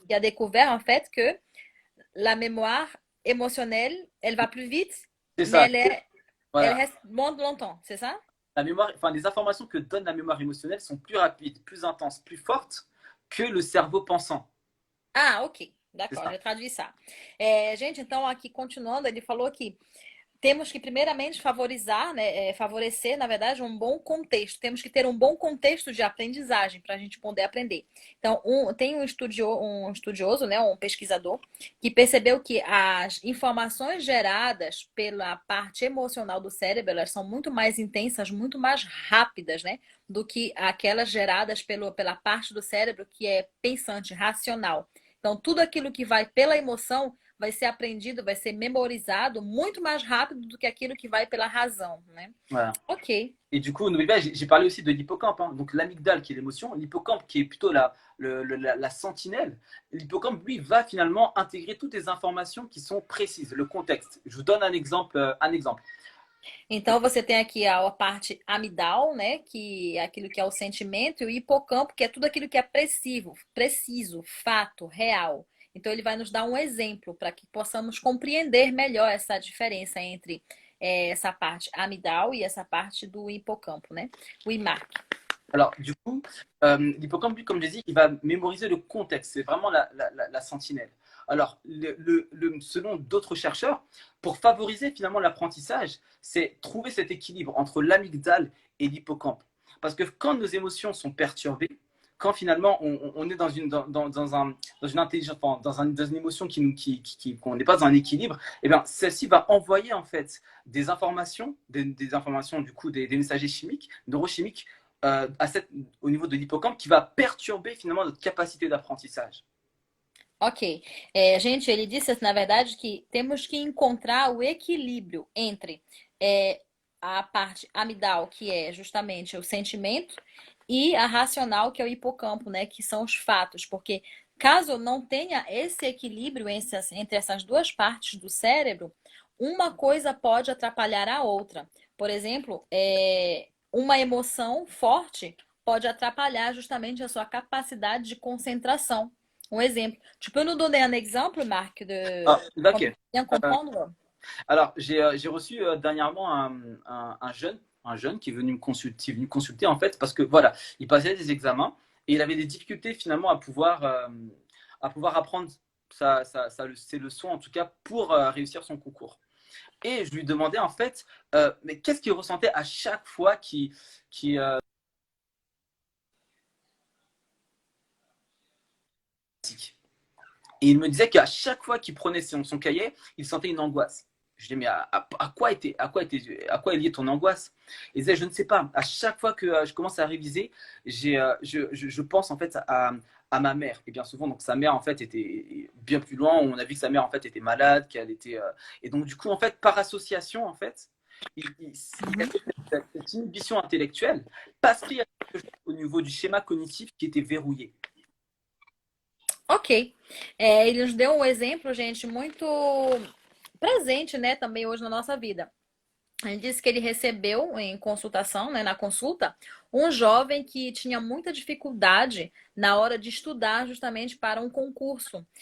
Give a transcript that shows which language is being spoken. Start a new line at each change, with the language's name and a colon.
French: qui a découvert en fait que la mémoire émotionnelle, elle va plus vite, c'est mais ça. elle Voilà. reste moins longtemps, c'est ça? La mémoire, enfin, les informations que donne la mémoire émotionnelle sont plus rapides, plus intenses, plus fortes que le cerveau pensant. Ah, ok. C'est D'accord, ça.
Portuguese: já traduzi isso. É, gente, então aqui continuando, ele falou que temos que primeiramente favorizar, né, favorecer, na verdade, um bom contexto. Temos que ter um bom contexto de aprendizagem para a gente poder aprender. Então, tem um estudioso, né, um pesquisador, que percebeu que as informações geradas pela parte emocional do cérebro, elas são muito mais intensas, muito mais rápidas, né, do que aquelas geradas pela parte do cérebro que é pensante, racional. Então, tudo aquilo que vai pela emoção vai ser aprendido, vai ser memorizado muito mais rápido do que aquilo que vai pela razão, né?
French: Voilà. Ok. Et du coup, n'oubliez pas, j'ai parlé aussi de l'hippocampe, hein. Donc l'amygdale qui est l'émotion, l'hippocampe qui est plutôt la sentinelle. L'hippocampe, lui, va finalement intégrer toutes les informations qui sont précises, le contexte. Je vous donne un exemple.
Portuguese: Então você tem aqui a parte amidal, né, que é aquilo que é o sentimento, e o hipocampo, que é tudo aquilo que é preciso, fato, real. Então ele vai nos dar um exemplo para que possamos compreender melhor essa diferença entre essa parte amidal e essa parte do hipocampo, né? O IMAC.
French: Alors, du coup, l'hippocampe, lui, comme je l'ai dit, il va mémoriser le contexte. C'est vraiment la sentinelle. Alors, selon d'autres chercheurs, pour favoriser finalement l'apprentissage, c'est trouver cet équilibre entre l'amygdale et l'hippocampe. Parce que quand nos émotions sont perturbées, quand finalement on est dans une intelligence, enfin, dans une émotion qu'on n'est pas dans un équilibre, eh bien, celle-ci va envoyer en fait des informations, des informations du coup des messagers chimiques, neurochimiques, au niveau de l'hippocampe qui va perturber finalement notre capacité d'apprentissage. Ok.
Portuguese: Gente, ele disse, na verdade, que temos que encontrar o equilíbrio entre a parte amidal, que é justamente o sentimento, e a racional, que é o hipocampo, né? Que são os fatos. Porque caso não tenha esse equilíbrio entre essas duas partes do cérebro, uma coisa pode atrapalhar a outra. Por exemplo, uma emoção forte pode atrapalhar justamente a sua capacidade de concentração.
French: Un exemple. Tu peux nous donner un exemple, Marc, Ah, pour d'accord. bien comprendre? Alors, j'ai reçu dernièrement un jeune qui est venu me consulter en fait parce que voilà, il passait des examens et il avait des difficultés finalement à pouvoir apprendre ses leçons en tout cas pour réussir son concours. Et je lui demandais en fait, mais qu'est-ce qu'il ressentait à chaque fois qu'il et il me disait qu'à chaque fois qu'il prenait son cahier, il sentait une angoisse. Je lui dis, mais à quoi est liée ton angoisse? Il disait, je ne sais pas. À chaque fois que je commence à réviser, je pense en fait à ma mère. Et bien souvent, donc sa mère en fait était bien plus loin. On a vu que sa mère en fait était malade, qu'elle était. Et donc du coup, en fait, par association, en fait, il y avait cette inhibition intellectuelle parce qu'il y a quelque chose au niveau du schéma cognitif qui était verrouillé. Ok.
Portuguese: Ele nos deu um exemplo, gente, muito presente, né, também hoje na nossa vida. Ele disse que ele recebeu em consultação, né, na consulta, um jovem que tinha muita dificuldade na hora de estudar justamente para um concurso.